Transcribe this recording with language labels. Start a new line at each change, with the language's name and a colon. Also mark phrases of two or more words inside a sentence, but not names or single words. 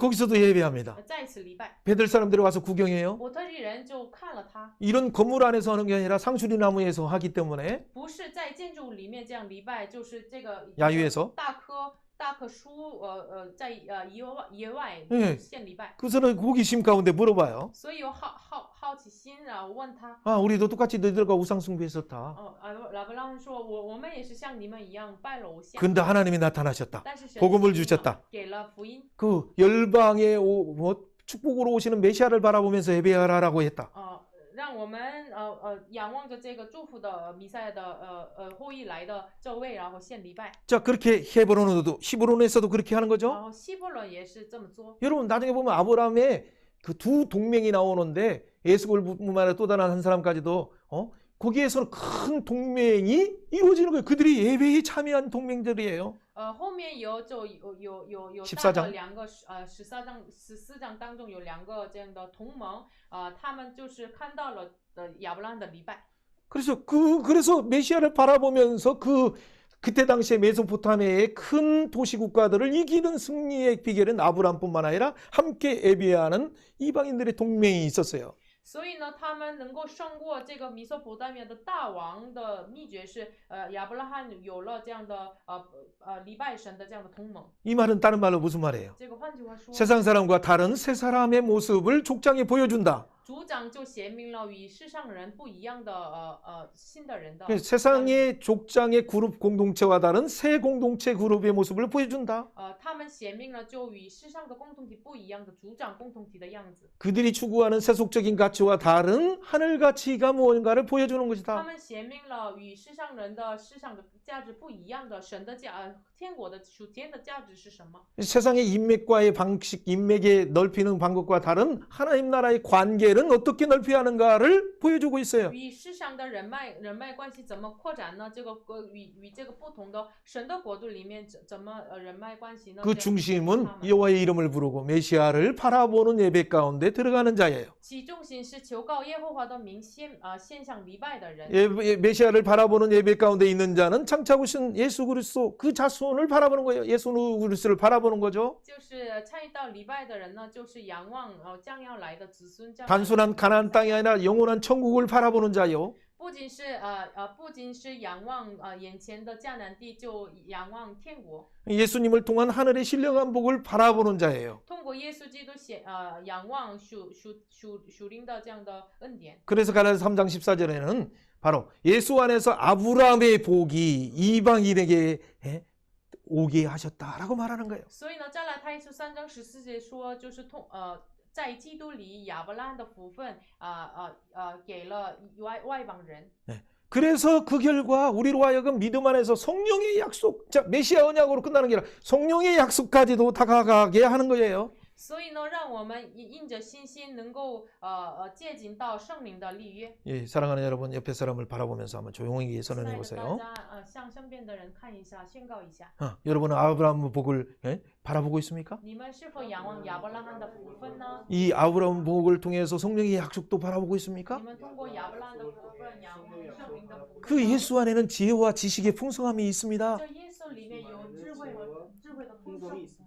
Korean: 거기서도 예배합니다.
Chinese: 再次礼拜。
Korean: 베델 사람들이 와서 구경해요.
Chinese: 伯特利人就看了他，
Korean: 이런 건물 안에서 하는 게 아니라 상수리 나무에서 하기 때문에
Chinese: 不是在建筑里面这样礼拜，就是这个
Korean: 야유에서
Chinese: 大棵树，在野外
Korean: 네
Chinese: 献礼拜。
Korean: 그래서 호기심 가운데 물어봐요.
Chinese: 所以有好奇心，然后问他，
Korean: 아, 우리도 똑같이 너희들과 우상 숭배했었다.
Chinese: 亚伯拉罕说，我们也是像你们一样拜了偶像，
Korean: 근데 하나님이 나타나셨다.
Chinese: 但是神
Korean: 복음을 주셨다.
Chinese: 给了福音，
Korean: 그 열방의 축복으로 오시는 메시아를 바라보면서 예배하라고 했다.
Chinese: 让我们仰望着这个祝福的弥赛亚的后裔来的这位，然后献礼拜。
Korean: 자, 그렇게 히브론에서도 그렇게 하는
Chinese: 然
Korean: 거죠.
Chinese: 后希伯伦也是这么做。
Korean: 여러분 나중에 보면 아브라함의 그 두 동맹이 나오는데 에스골뿐만 아니라 또 다른 한 사람까지도 거기에서는 큰 동맹이 이루어지는 거예요. 그들이 예배에 참여한 동맹들이에요.
Chinese: 后面有 14章两个14章当中有两个这样的同盟，他们就是看到了亚伯拉罕的礼拜。
Korean: 그래서 메시아를 바라보면서 그때 당시에 메소포타미아의 큰 도시 국가들을 이기는 승리의 비결은 아브라함뿐만 아니라 함께 예배하는 이방인들의 동맹이 있었어요.
Chinese: 所以呢，他们能够胜过这个米索不达米亚的大王的秘诀是，亚伯拉罕有了这样的礼拜神的这样的同盟。
Korean: 이 말은 다른 말로 무슨 말이에요?
Chinese: 这个换句话说，
Korean: 세상 사람과 다른 세 사람의 모습을 족장에 보여준다.
Chinese: 组长就显明了与世上人不一样的新的人的
Korean: 세상의 족장의 그룹 공동체와 다른 새 공동체 그룹의 모습을 보여준다.
Chinese: 他们显明了就与世上的共同体不一样的组长共同体的样子。
Korean: 그들이 추구하는 세속적인 가치와 다른 하늘 가치가 무언가를 보여주는
Chinese: 他
Korean: 것이다.
Chinese: 们显明了与世上人的世上的价值不一样的神的天国的属天的价值是什么？
Korean: 세상의 인맥과의 방식, 인맥의 넓히는 방법과 다른 하나님 나라의 관계는 어떻게 넓혀야 하는가를 보여주고 있어요.
Chinese: 与世上的人脉关系怎么扩展呢？这个与这个不同的神的国度里面怎么人脉关系呢？
Korean: 그 중심은 여호와의 이름을 부르고 메시아를 바라보는 예배 가운데 들어가는 자예요.
Chinese: 其重心是求告耶和华的名献向礼拜的人。
Korean: 메시아를 바라보는 예배 가운데 있는 자는 장차 오신 예수 그리스도 그 자손을 바라보는 거예요. 예수 그리스도를 바라보는 거죠.
Chinese: 就是参与到礼拜的人呢，就是仰望将要来的子孙。
Korean: 단순한 가나안 땅이 아니라 영원한 천국을 바라보는 자요.
Chinese: 不仅是仰望眼前的迦南地，就仰望天国。
Korean: 예수님을 통한 하늘의 신령한 복을 바라보는 자예요.
Chinese: 通过耶稣基督仰望属灵的这样的恩典。
Korean: 그래서 갈라디아서 3장 14절에는 바로 예수 안에서 아브라함의 복이 이방인에게 오게 하셨다라고 말하는 거예요.
Chinese: 所以呢，加拉太书3章14节说，就是在基督里亚伯拉罕的福分给了外邦人。
Korean: 그래서 그 결과 우리로 하여금 믿음 안에서 성령의 약속, 자 메시아 언약으로 끝나는 게 아니라 성령의 약속까지도 다가가게 하는 거예요.
Chinese: 所以呢，让我们因着信心能够接近到圣灵的立约。
Korean: 예, 사랑하는 여러분 옆에 사람을 바라보면서 한번 조용히 선언해
Chinese: 亲爱的
Korean: 보세요.
Chinese: 大家向身边的人看一下，宣告一下，
Korean: 여러분은 아브라함 복을 바라보고 있습니까?
Chinese: 你们是否仰望亚伯拉罕的福分呢？
Korean: 이 아브라함 복을 통해서 성령의 약속도 바라보고
Chinese: 你
Korean: 있습니까?
Chinese: 们通过亚伯拉罕的福分仰望圣灵的福分。
Korean: 그 예수 안에는 지혜와 지식의 풍성함이 있습니다.
Chinese: 这耶稣里面有智慧的丰盛，